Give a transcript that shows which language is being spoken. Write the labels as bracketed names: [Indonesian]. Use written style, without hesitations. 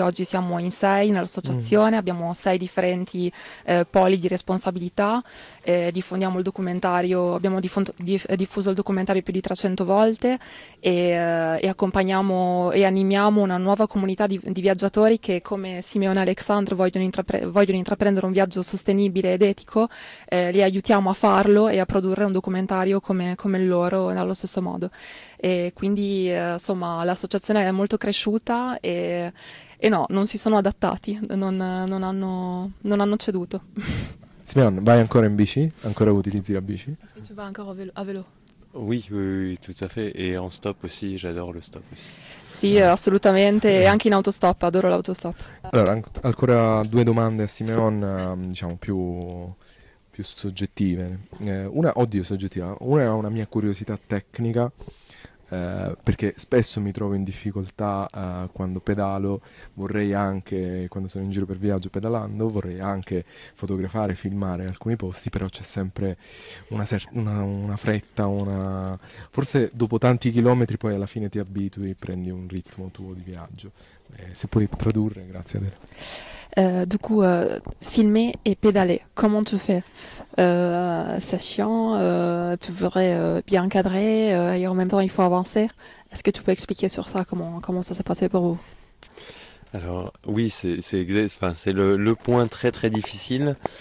[Italian] Oggi siamo in sei nell'associazione, abbiamo sei differenti poli di responsabilità, diffondiamo il documentario, abbiamo diffuso il documentario più di 300 volte e accompagniamo e animiamo una nuova comunità di viaggiatori che come Simeone e Alexandro vogliono intraprendere un viaggio sostenibile ed etico, li aiutiamo a farlo e a produrre un documentario come loro nello stesso modo. E quindi insomma l'associazione è molto cresciuta e no, non si sono adattati, non hanno ceduto. Simeon, vai ancora in bici? Ancora utilizzi la bici? [French] Est-ce que tu vas encore à vélo? Oui, tout à fait. Et en stop aussi, j'adore le stop aussi. [Italian] Sì, assolutamente, anche in autostop, adoro l'autostop. Allora, ancora due domande a Simeon, diciamo più soggettive. Una, oddio, soggettiva. Una è una mia curiosità tecnica, perché spesso mi trovo in difficoltà quando pedalo, vorrei anche, quando sono in giro per viaggio pedalando, vorrei anche fotografare, filmare in alcuni posti, però c'è sempre una fretta, forse dopo tanti chilometri poi alla fine ti abitui e prendi un ritmo tuo di viaggio. Se puoi tradurre, grazie a te. [French] Du coup, filmer et pédaler, comment tu fais? C'est chiant, tu voudrais bien cadrer et en même temps il faut avancer. Est-ce que tu peux expliquer sur ça, comment ça s'est passé pour vous? Alors oui, c'est le point très très difficile.